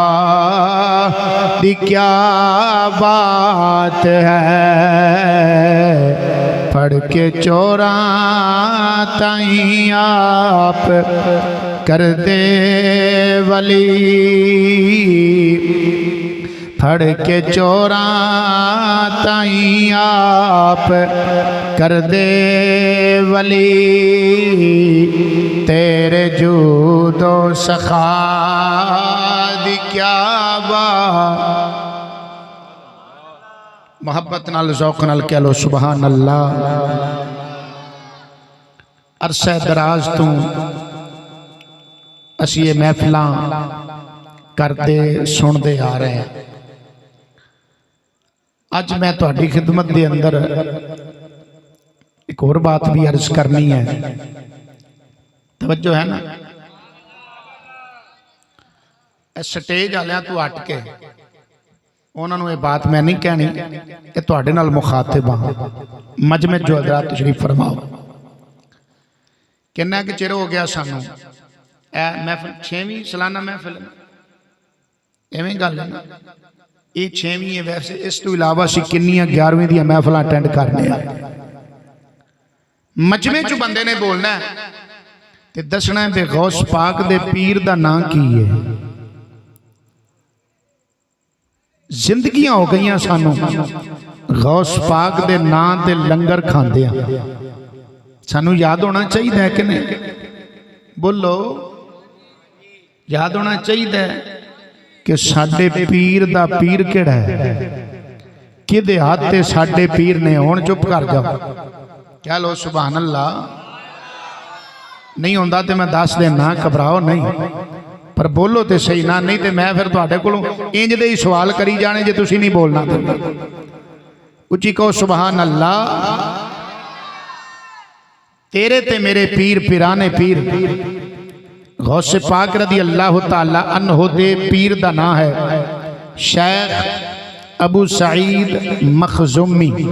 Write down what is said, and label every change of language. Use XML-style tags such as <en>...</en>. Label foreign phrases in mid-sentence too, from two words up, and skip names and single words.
<pa>دی کیا بات ہے، پڑھ کے چوراں تائیں آپ کر دے ولی، پھڑ کے چوراں تائیں آپ کر دے ولی، تیرے جود و سخا دی کیا بات۔ محبت نال ذوق نال کہہ لو</pa> <ar>سبحان اللہ۔</ar> <pa>عرصہ دراز تو اسی یہ محفلاں کردے سندے آ رہے ہیں، اج میں تہاڈی خدمت دے اندر ایک اور بات بھی عرض کرنی ہے، توجہ ہے نا؟ سٹیج والیاں تو ہٹ کے انہوں نے یہ بات میں نہیں کہنی کہ تہاڈے نال مخاطب ہاں، مجمع جو حضرات تشریف فرماؤ۔ کنا کہ چر ہو گیا سانوں اے محفل 6ویں سالانہ محفل ایویں گل ہے، یہ 6ویں ہے، ویسے اس تو علاوہ سی کنیاں 11ویں دی محفل اٹینڈ کرنے ہیں۔ مجمع چ بندے نے بولنا ہے تے دسنا ہے بے غوث پاک دے پیر دا نام کی ہے۔ زندگیاں ہو گئیاں سانوں غوث پاک دے نام دے لنگر کھاندے ہیں، سانوں یاد ہونا چاہیے کہ نہیں؟ بولو یاد ہونا چاہیے کہ ساڈے پیر دا پیر کیڑا ہے، کدے ہاتھ تے ساڈے پیر نے، ہن چپ کر جاؤ، کہہ لو</pa> <ar>سبحان اللہ۔</ar> <pa>نہیں ہوندا تے میں دس دینا، گھبراؤ نہیں، پر بولو تے صحیح نہ، نہیں تے میں پھر تہاڈے کولوں انج دے ہی سوال کری جانے جے تسی نہیں بولنا تے اچھی کہو</pa> <ar>سبحان اللہ۔</ar> <pa>تیرے تے میرے پیر پیرانے پیر غوث پاک</pa> <ar>رضی اللہ تعالی عنہ</ar> <pa>دے پیر دا نام ہے شیخ ابو سعید مخزومی۔</pa>